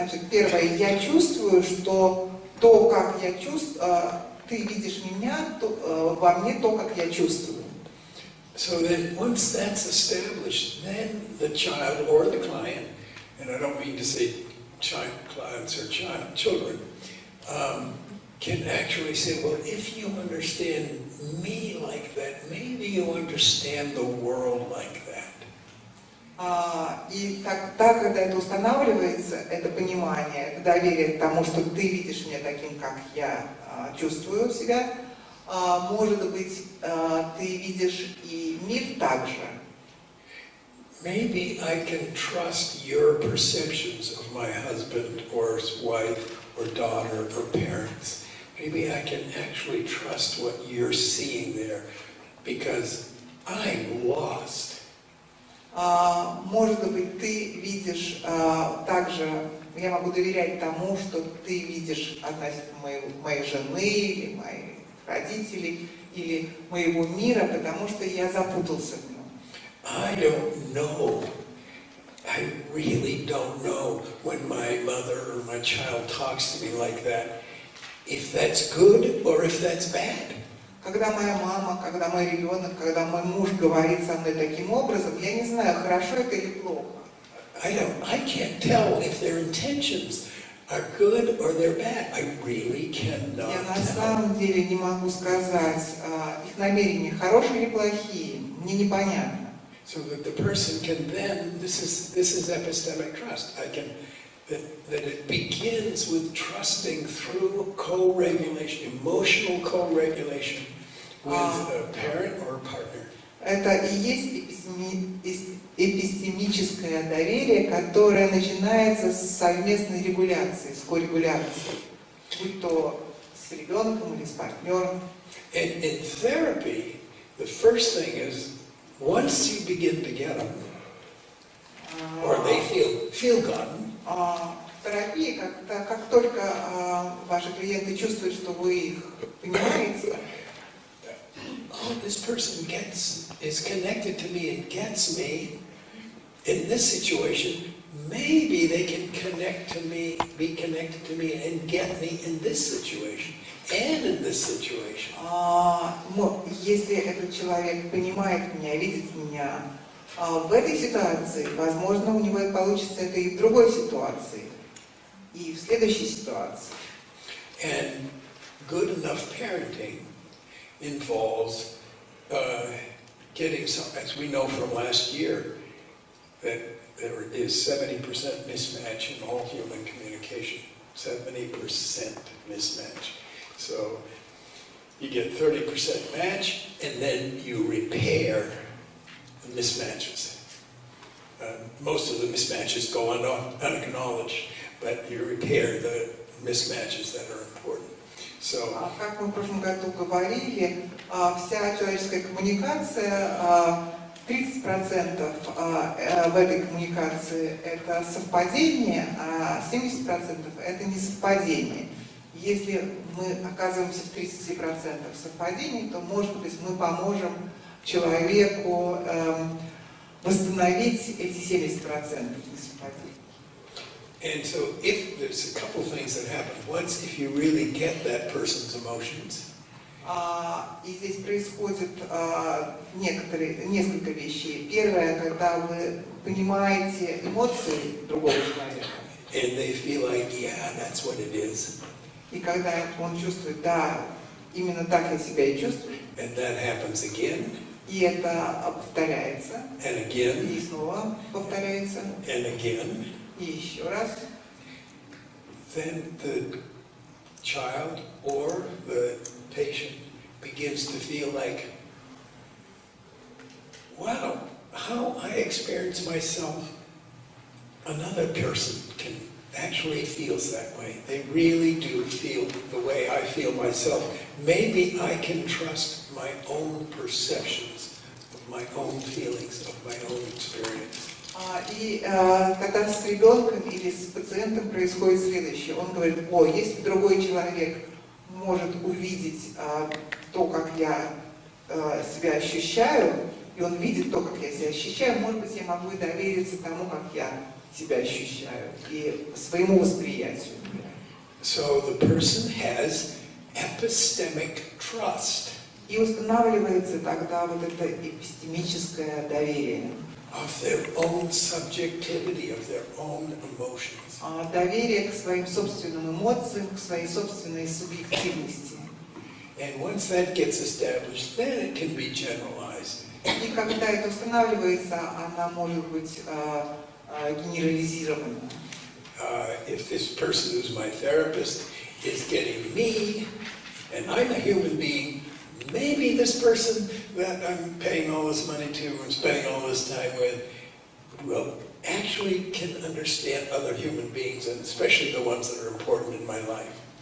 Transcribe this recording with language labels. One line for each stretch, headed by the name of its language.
Russian: Первое, я чувствую, что то, как я чувствую, ты видишь меня, во мне то, как я чувствую.
English: So then once that's established, then the child or the client, and I don't mean to say clients or children, can actually say, well, if you understand me like that, maybe you understand the world like that.
Russian: И тогда, когда это устанавливается, это понимание, это доверие к тому, что ты видишь меня таким, как я чувствую себя, может быть, ты видишь и мир так же.
English: Maybe I can trust your perceptions of my husband or wife or daughter or parents. Maybe I can actually trust what you're seeing there because I'm lost.
Russian: Может быть, ты видишь также, я могу доверять тому, что ты видишь относительно моей жены или моих родителей или моего мира, потому что я запутался в нем.
English: I don't know. I really don't know when my mother or my child talks to me like that, if that's good or if that's bad.
Russian: Когда моя мама, когда мой ребенок, когда мой муж говорит со мной таким образом, я не знаю, хорошо это или плохо.
English: I can't tell if their intentions are good or they're bad. I really cannot
Russian: Я на
English: tell.
Russian: самом деле не могу сказать, их намерения хорошие или плохие, мне непонятно.
English: So that the person can then, this is epistemic trust. That it begins with trusting through co-regulation, emotional co-regulation with a parent or a partner.
Russian: Это и есть эпистемическое доверие, которое начинается с совместной регуляции, с коррегуляцией, будь то с ребенком или с партнером.
English: And in therapy, the first thing is, once you begin to get them, or they feel gotten.
Russian: В терапии, как только ваши клиенты чувствуют, что вы их понимаете,
English: Oh, this person is connected to me and gets me in this situation. Maybe they can be connected to me and get me in this situation and in this situation.
Russian: Если этот человек понимает меня, видит меня в этой ситуации, возможно, у него получится это и в другой ситуации, и в следующей ситуации.
English: And good enough parenting involves getting some, as we know from last year, that there is 70% mismatch in all human communication. 70% mismatch. So you get 30% match, and then you repair the mismatches. Most of the mismatches go unacknowledged, but you repair the mismatches that are important. So,
Russian: как мы в прошлом году говорили, вся человеческая коммуникация, 30% в этой коммуникации это совпадение, а 70% это несовпадение. Если мы оказываемся в 30% совпадений, то, может быть, мы поможем человеку восстановить эти 70% несовпадений.
English: And so if there's a couple things that happen. Once, if you really get that person's emotions,
Russian: И здесь происходит несколько вещей. Первое, когда вы понимаете эмоции другого человека.
English: and they feel like, yeah, that's what it is.
Russian: И когда он чувствует, да, именно так я себя и чувствую.
English: And that happens again,
Russian: И это повторяется.
English: and again,
Russian: И снова повторяется.
English: and again.
Russian: И еще раз.
English: Then the child or the patient begins to feel like, wow, how I experience myself, another person actually feels that way. They really do feel the way I feel myself. Maybe I can trust my own perceptions of my own feelings, of my own experience.
Russian: И когда с ребенком или с пациентом происходит следующее. Он говорит, если другой человек может увидеть то, как я себя ощущаю, и он видит то, как я себя ощущаю, может быть, я могу и довериться тому, как я себя ощущаю, и своему восприятию.
English: So the person has epistemic trust.
Russian: И устанавливается тогда вот это эпистемическое доверие.
English: Of their own subjectivity, of their own emotions.
Russian: Доверие к своим собственным эмоциям, к своей собственной субъективности.
English: And once that gets established, then it can be generalized.
Russian: И когда это устанавливается, она может быть генерализирована.
English: If this person who's my therapist is getting me, and I'm a human being, maybe this person that I'm paying all this money to and spending all this time with will actually can understand other human beings, and especially the ones that are important in my life.